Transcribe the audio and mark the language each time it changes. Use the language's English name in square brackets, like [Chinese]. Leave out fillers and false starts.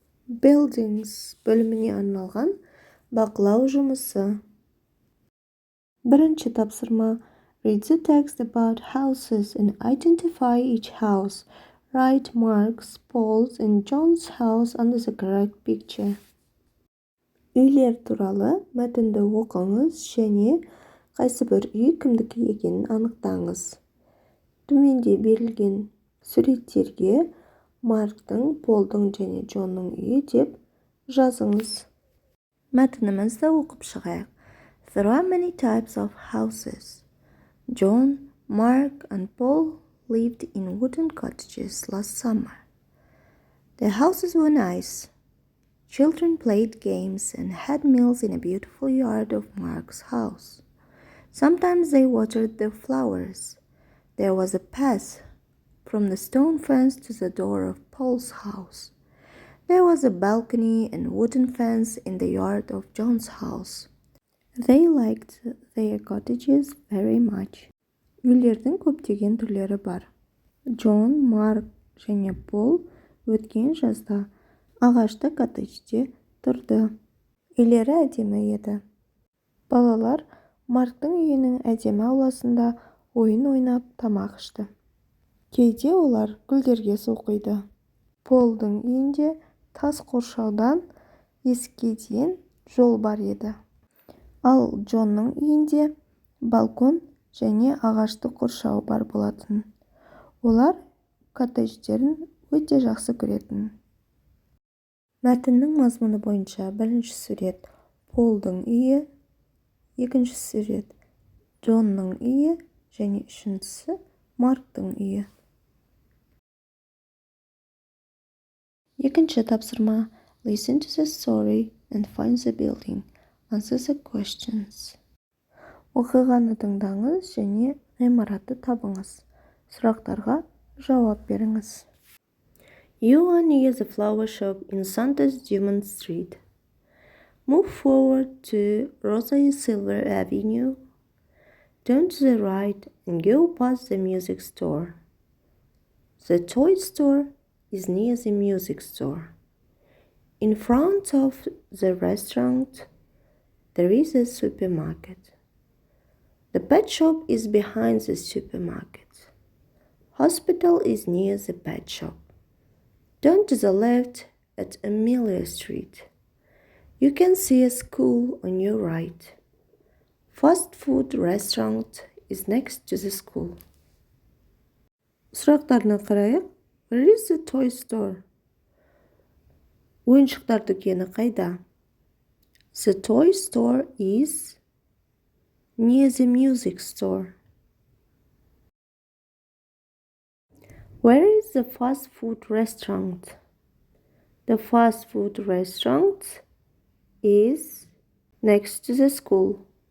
[Kazakh] Buildings бөліміне арналған бақылау жұмысы. Бірінші тапсырма. [English] Read the text about houses and identify each house. Write Mark's, Paul's, and John's house under the correct picture. [Kazakh] Үйлер туралы мәтінді оқыңыз және қайсы бір үй кімдікі екенін анықтаңыз. Төменде берілген суреттерге Марктың, Полдың және Джонның үйі деп жазыңыз. Мәтінімізді оқып шығайық. [English] There are many types of houses. John, Mark, and Paul lived in wooden cottages last summer. The houses were nice. Children played games and had meals in a beautiful yard of Mark's house. Sometimes they watered their flowers. There was a path from the stone fence to the door of Paul's house. There was a balcony and wooden fence in the yard of John's house. They liked their cottages very much. [Kazakh] Үйлердің көптеген түрлері бар. Джон, Марк және Пол өткен жазда ағашты коттеджде тұрды. Үйлері әдемі еді. Балалар Марктың үйінің әдемі ауласында ойын ойнап тамақ ішті. Кейде олар гүлдерге су құйды. Полдың үйінде тас қоршаудан есікке дейін жол бар еді. Ал Джонның үйінде балкон және ағашты қоршау бар болатын. Олар коттедждерін өте жақсы көретін. Мәтіннің мазмұны бойынша бірінші сурет Полдың үйі, екінші сурет Джонның үйі және үшіншісі Марктың үйі. Екінші тапсырма. [English] Listen to the story and find the building. Answer the questions. [Kazakh] Оқиғаны тыңдаңыз және ғимаратты табыңыз. Сұрақтарға жауап беріңіз. [English] You are near the flower shop in Santos Dumont Street. Move forward to Rosa Silver Avenue. Turn to the right and go past the music store. The toy store is near the music store. In front of the restaurant, there is a supermarket. The pet shop is behind the supermarket. Hospital is near the pet shop. Turn to the left at Amelia Street. You can see a school on your right. Fast food restaurant is next to the school. [Kazakh] Сұрақтарына қарайық. [English] Where is the toy store? [Kazakh] Ойыншықтар дүкені қайда? [English] The toy store is near the music store. Where is the fast food restaurant? The fast food restaurant is next to the school.